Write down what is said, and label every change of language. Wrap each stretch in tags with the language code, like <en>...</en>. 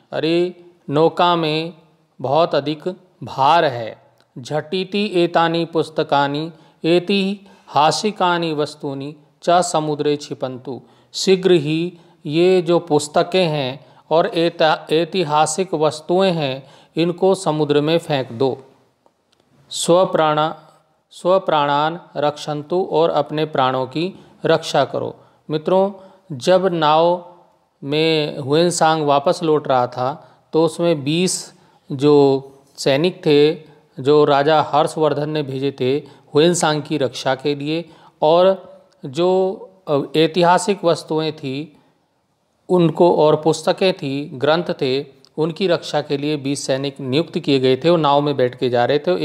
<hi>अरे, नौका में बहुत अधिक भार है।</hi> <sa>झटिति एतानि पुस्तकानि ऐतिहासिकानि वस्तूनि च समुद्रे क्षिपन्तु।</sa> <hi>शीघ्र ही ये जो पुस्तकें हैं और ऐतिहासिक वस्तुएं हैं इनको समुद्र में फेंक दो।</hi> <sa>स्वप्राणान रक्षन्तु,</sa> <hi>और अपने प्राणों की रक्षा करो। मित्रों, जब नाव में हुएनसांग वापस लौट रहा था तो उसमें 20 जो सैनिक थे जो राजा हर्षवर्धन ने भेजे थे हुएनसांग की रक्षा के लिए, और जो ऐतिहासिक वस्तुएं थी उनको, और पुस्तकें थी, ग्रंथ थे, उनकी रक्षा के लिए 20 सैनिक नियुक्त किए गए थे। वो नाव में बैठ के जा रहे थे।</hi>